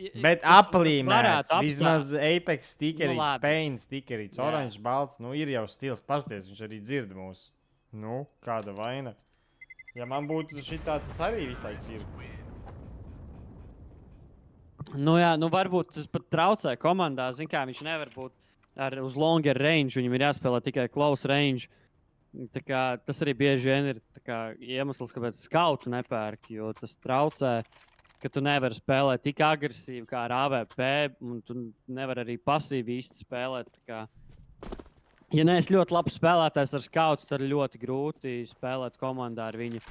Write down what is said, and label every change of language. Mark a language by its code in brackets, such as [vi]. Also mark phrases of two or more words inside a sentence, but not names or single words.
[lv] Bet aplīmēts, vismaz Apex stikerīts, Pain stikerīts, oranžs, balts, ir jau stils pasties, viņš arī dzird mūs. Kāda vaina. Ja man būtu šitā, tas arī vislaik ir. Varbūt tas pat traucē komandā. Zin kā, viņš nevar būt uz [en] longer range, [lv] viņam ir jāspēlē tikai [en] close range. [lv] Tā kā, tas arī bieži vien ir iemesls, kāpēc skautu nepērk, jo tas traucē, ka tu nevari spēlēt tik agresīvi kā ar AVP, un tu nevari arī pasīvi īsti spēlēt. Tā kā, ja neesi ļoti labs spēlētājs ar skautu, tad ļoti grūti spēlēt komandā ar viņu.